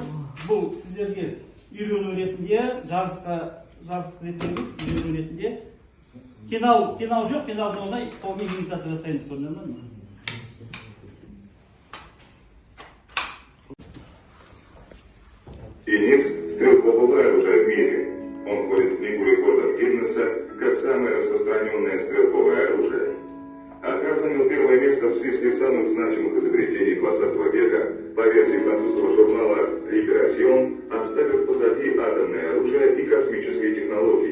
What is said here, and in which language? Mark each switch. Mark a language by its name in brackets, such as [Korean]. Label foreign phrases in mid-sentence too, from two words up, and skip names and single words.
[Kazakh] Бұл сіздерге үйрену ретінде, жаздық ретінде, үйрену ретінде. Пенал жоқ, пеналдың ондай қолмен имитация жасаймыз, көрдіңіздер ме? [Russian] Тенец – стрелковое оружие в мире. Он входит в книгу рекордов Гиннесса как самое распространенное стрелковое оружие. Ока занял первое место в списке самых значимых изобретений 20 века по версии французского журнала «Либерасьон», оставив позади атомное оружие и космические технологии.